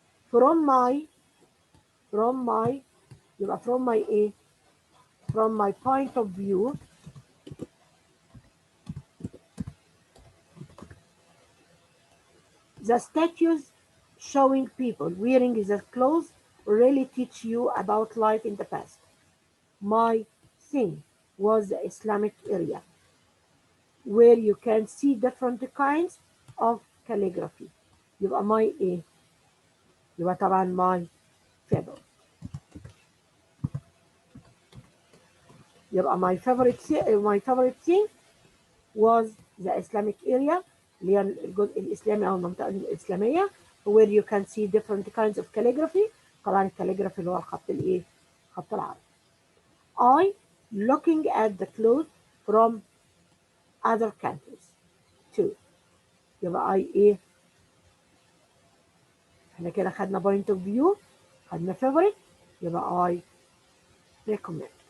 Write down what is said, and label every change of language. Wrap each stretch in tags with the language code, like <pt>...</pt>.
<en>From my</en> <ar>يبقى</ar> <en>from my</en> <ar>إيه؟</ar> <en>From my point of view, the statues showing people wearing the clothes really teach you about life in the past. My thing was the Islamic area, where you can see different kinds of calligraphy.</en> <ar>يبقى</ar> <en>my</en> <ar>إيه؟ يبقى طبعا</ar> <en>my favorite. يبقى my favorite thing was the Islamic area</en> <ar>اللي هي الجزء الإسلامي أو المنطقة الإسلامية</ar> <en>where you can see different kinds of calligraphy.</en> <ar>طبعا الكاليجرافي اللي هو الخط الإيه؟ خط العربي.</ar> <en>I looking at the clothes from other countries too.</en> <ar>يبقى</ar> <en>I</en> <ar>إيه؟ احنا كده خدنا</ar> <en>point of view،</en> <ar>خدنا favorite، يبقى</ar> <en>I recommend.</en>